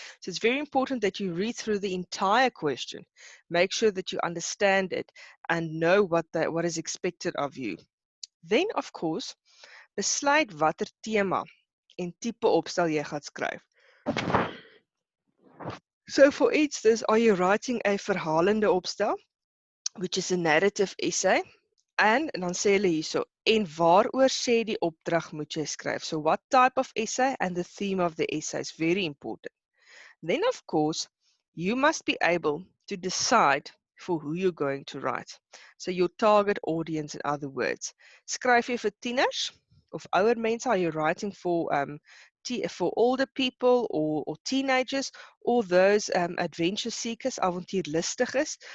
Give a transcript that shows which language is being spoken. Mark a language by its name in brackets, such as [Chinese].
[English] So it's very important that you read through the entire question. Make sure that you understand it and know what is expected of you. Then, of course, [Afrikaans] besluit watter tema en tipe opstel jy gaan skryf. [English] So for instance, are you writing a verhalende opstel, which is a narrative essay? [Afrikaans] En dan sê hulle hierso, en waaroor sê die opdrag moet jy skryf? [English] So what type of essay and the theme of the essay is very important. Then of course, you must be able to decide for who you're going to write. So your target audience, in other words. [Afrikaans] Skryf jy vir tieners of ouer mense? [English] Are you writing for older people or teenagers, or those adventure seekers, avontuurlustiges?